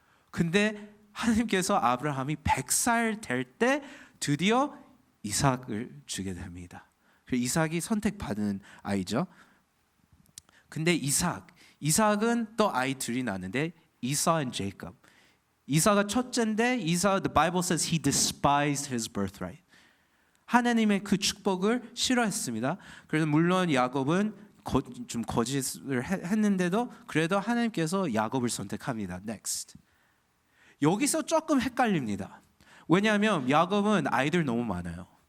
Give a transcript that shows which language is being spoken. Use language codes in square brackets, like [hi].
[ko] 근데 하나님께서 아브라함이 100살 될 때 드디어 이삭을 주게 됩니다. 이삭이 선택받은 아이죠. 근데 이삭은 또 아이 둘이 나는데 이사 and 제이콥. 이사가 첫째인데 [en] the Bible says he despised his birthright. [ko] 하나님의 그 축복을 싫어했습니다. 그래서 물론 야곱은 좀 거짓을 했는데도 그래도 하나님께서 야곱을 선택합니다. [en] Next. [ko] 여기서 조금 헷갈립니다. 왜냐하면 야곱은 아이들 너무 많아요.